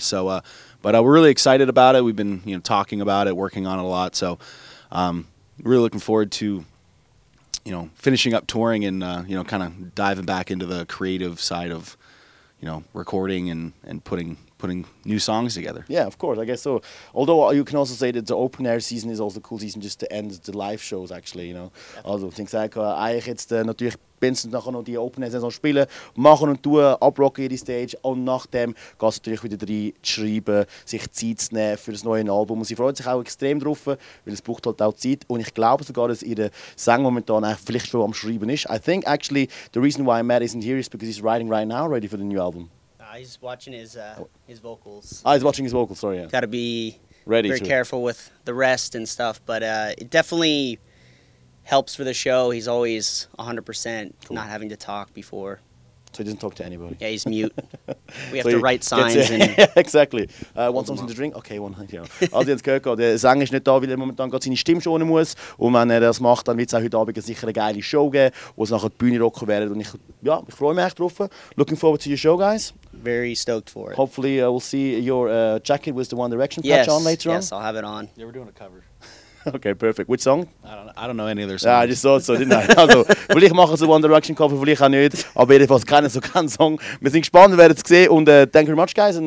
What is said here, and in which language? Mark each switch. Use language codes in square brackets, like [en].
[en] So, but we're really excited about it. We've been, talking about it, working on it a lot. So, really looking forward to, finishing up touring and, kind of diving back into the creative side of, recording and putting new songs together. Yeah, of course, I guess so. Although you can also say that the open air season is also a cool season just to end the live shows actually, [de] Also ich denke eigentlich jetzt natürlich Vincent nachher noch die Open Air Saison spielen, machen und tun, abrocken ihre Stage und nachdem geht es natürlich wieder rein, zu schreiben, sich Zeit zu nehmen für das neue Album und sie freut sich auch extrem drauf, weil es braucht halt auch Zeit und ich glaube sogar, dass ihre Sänger momentan vielleicht schon am Schreiben ist. [en] I think actually the reason why Matt isn't here is because he's writing right now ready for the new album. He's watching his vocals. He's watching his vocals, sorry. Yeah. Got to be ready very careful with the rest and stuff, but it definitely helps for the show. He's always 100% not having to talk before. So he doesn't talk to anybody. Yeah, he's mute. We have to write signs. And exactly. Want something to drink? Okay, one. Ja. [de] Also ihr habt es gehört, der Sänger ist nicht da, weil er momentan gerade seine Stimme schonen muss. Und wenn er das macht, dann wird es auch heute Abend sicher eine geile Show geben, wo es nachher die Bühne rocken werden. Und ich freue mich echt drauf. [en] Looking forward to your show, guys. Very stoked for it. Hopefully we'll see your jacket with the One Direction patch on later on. Yes, I'll have it on. Yeah, we're doing a cover. Okay, perfect. Which song? I don't know any of their songs. Ja, I just thought so, didn't I? [de] Also, vielleicht machen sie One Direction Cover, vielleicht auch nicht. Aber jedenfalls keinen Song. Wir sind gespannt, wir werden es sehen. Und [en] thank you very much, guys. And